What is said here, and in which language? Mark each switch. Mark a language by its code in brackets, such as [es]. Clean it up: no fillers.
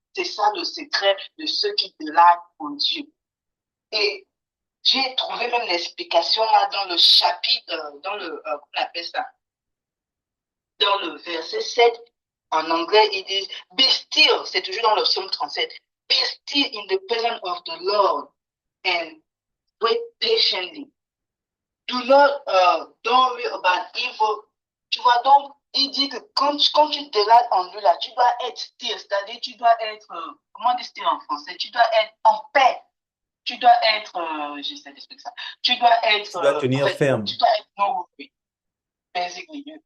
[fr] C'est ça le secret de ceux qui te laissent en Dieu. Et j'ai trouvé même l'explication là dans le chapitre, dans le, comment on appelle ça, dans le verset 7, en anglais, il dit, [en] be still, [fr] c'est toujours dans le psaume 37, [en] be still in the presence of the Lord and wait patiently. Do not don't worry about evil. [fr] Tu vois, donc, il dit que quand tu te laisses en lui, là, tu dois être still, c'est-à-dire tu dois être, comment dire still en français, tu dois être en paix. Tu dois être, j'essaie d'expliquer ça, tu dois être, Tu dois en tenir fait, ferme. tu dois être [en] no worry, basically.